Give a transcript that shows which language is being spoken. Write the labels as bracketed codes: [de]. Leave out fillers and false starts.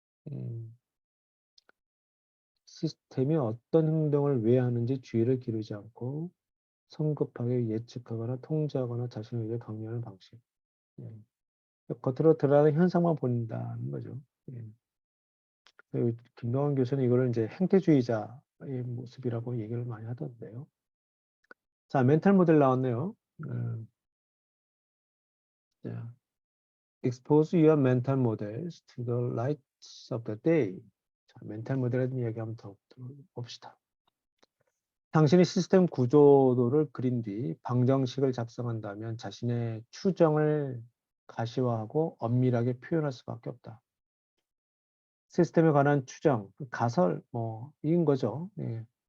[ko] 음, 시스템이 어떤 행동을 왜 하는지 주의를 기울이지 않고 성급하게 예측하거나 통제하거나 자신의 의지를 강요하는 방식. 예. 겉으로 드러나는 현상만 본다는 거죠. 예. 김동완 교수는 이거를 이제 행태주의자의 모습이라고 얘기를 많이 하던데요. 자, 멘탈 모델 나왔네요. [en] 자, expose your mental models to the lights of the day. [ko] 자, 멘탈 모델에 대한 이야기 한번 더 봅시다. 당신이 시스템 구조도를 그린 뒤 방정식을 작성한다면 자신의 추정을 가시화하고 엄밀하게 표현할 수밖에 없다. 시스템에 관한 추정, 가설, 이인 거죠. 예.